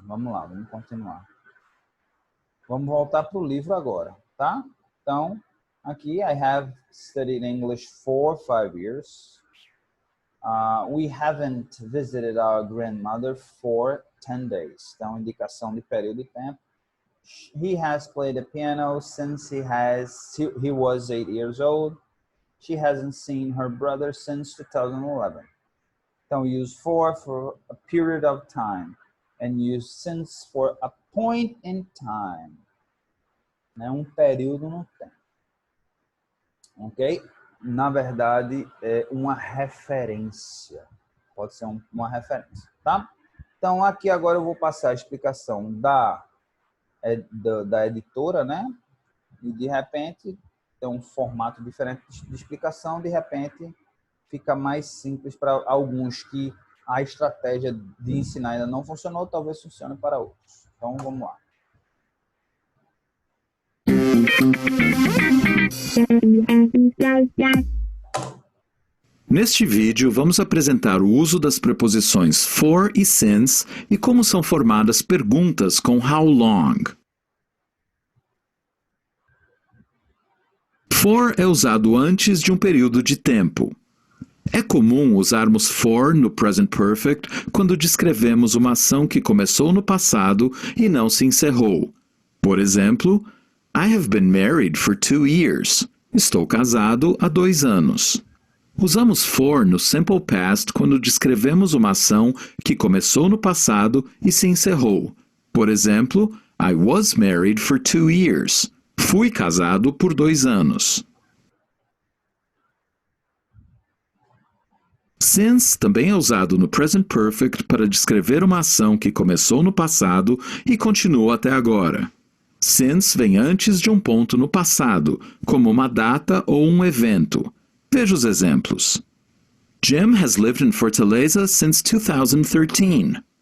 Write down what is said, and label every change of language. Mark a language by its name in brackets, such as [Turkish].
[Portuguese] Vamos lá, vamos continuar. Vamos voltar para o livro agora, tá? [English] Então, aqui, I have studied English for 5 years. We haven't visited our grandmother for 10 days. [Portuguese] Então, indicação de período de tempo. [English] He has played the piano since he was 8 years old. She hasn't seen her brother since 2011. Então, use for a period of time. And use since for a point in time. [Portuguese] Né? Um período no tempo. Ok? Na verdade, é uma referência. Pode ser uma referência, tá? Então, aqui agora eu vou passar a explicação da editora, né? E, de repente, tem um formato diferente de explicação. De repente, fica mais simples para alguns que a estratégia de ensinar ainda não funcionou, talvez funcione para outros. Então, vamos lá. Neste vídeo, vamos apresentar o uso das preposições for e since e como são formadas perguntas com how long. For é usado antes de um período de tempo. É comum usarmos for no present perfect quando descrevemos uma ação que começou no passado e não se encerrou. Por exemplo, [English] I have been married for 2 years. [Portuguese] Estou casado há 2 anos. Usamos for no simple past quando descrevemos uma ação que começou no passado e se encerrou. Por exemplo, [English] I was married for 2 years. [Portuguese] Fui casado por 2 anos. Since também é usado no present perfect para descrever uma ação que começou no passado e continua até agora. Since vem antes de um ponto no passado, como uma data ou um evento. Veja os exemplos. [English] Jim has lived in Fortaleza since 2013.